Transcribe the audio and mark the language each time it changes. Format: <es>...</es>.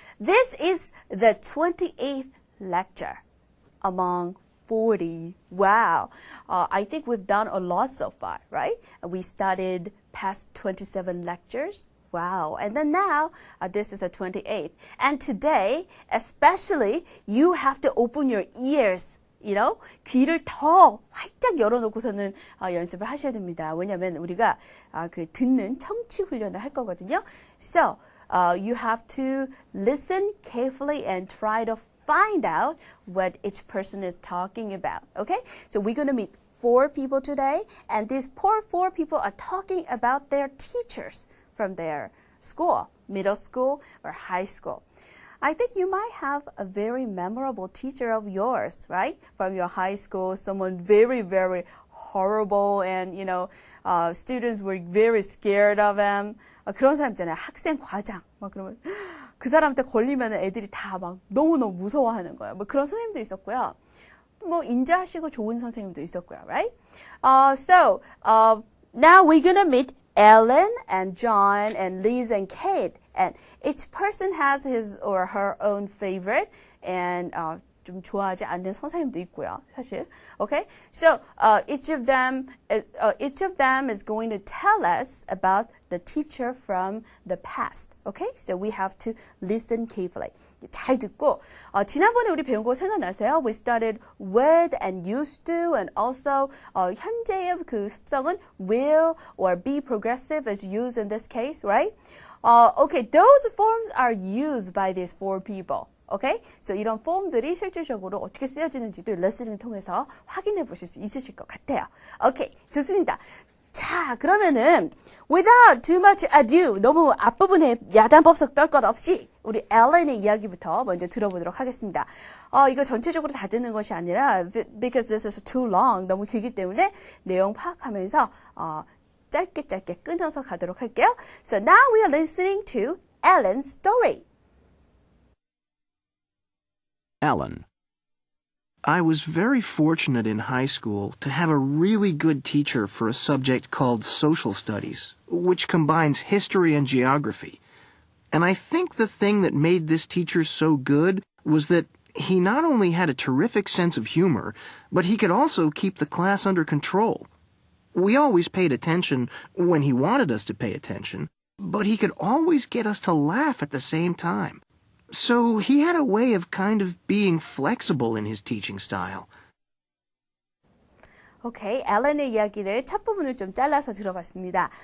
<en>This is the 28th lecture among 40. Wow. I think we've done a lot so far, right? We studied past 27 lectures. Wow. And then now, this is a 28th. And today, especially, you have to open your ears. You know,</en> <ko>귀를 더 활짝 열어놓고서는 연습을 하셔야 됩니다. 왜냐하면 우리가 그 듣는 청취 훈련을 할 거거든요.</ko> <en>So, you have to listen carefully and try to find out what each person is talking about. Okay? So we're going to meet 4 people today, and these four people are talking about their teachers from their school, middle school or high school. I think you might have a very memorable teacher of yours, right? From your high school, someone very, very horrible and, you know, students were very scared of him.</en> <ko>그런 사람 있잖아요. 학생 과장. 막 그러면 그 사람한테 걸리면 애들이 다 막 너무너무 무서워하는 거예요. 뭐 그런 선생님도 있었고요. 뭐 인자하시고 좋은 선생님도 있었고요, right?</ko> <en>So, now we're gonna meet Ellen and John and Liz and Kate. And each person has his or her own favorite and</en> <ko>좀 좋아하지 않는 선생님도 있고요, 사실.</ko> <en>Okay? So each of them is going to tell us about the teacher from the past. Okay? So we have to listen carefully.</en> <ko>잘 듣고 지난번에 우리 배운 거 생각나세요?</ko> <en>We started would and used to and also</en> <ko>현재의 그 습성은</ko> <en>will or be progressive is used in this case, right? Okay, those forms are used by these 4 people. Okay?</en> <ko>So 이런 폼들이 실질적으로 어떻게 쓰여지는지도 리스닝을 통해서 확인해 보실 수 있으실 것 같아요. Okay, 좋습니다. 자, 그러면은</ko> <en>without too much ado,</en> <ko>너무 앞부분에 야단법석 떨 것 없이 우리 엘렌의 이야기부터 먼저 들어보도록 하겠습니다. 이거 전체적으로 다 듣는 것이 아니라</ko> <en>because this is too long,</en> <ko>너무 길기 때문에 내용 파악하면서 짧게 끊어서 가도록 할게요.</ko> <en>So now we are listening to Ellen's story. Ellen. I was very fortunate in high school to have a really good teacher for a subject called social studies, which combines history and geography. And I think the thing that made this teacher so good was that he not only had a terrific sense of humor, but he could also keep the class under control. We always paid attention when he wanted us to pay attention, but he could always get us to laugh at the same time. So he had a way of kind of being flexible in his teaching style.</en> <ko>Okay, Ellen의 이야기를 첫 부분을 좀 잘라서 들어봤습니다.</ko>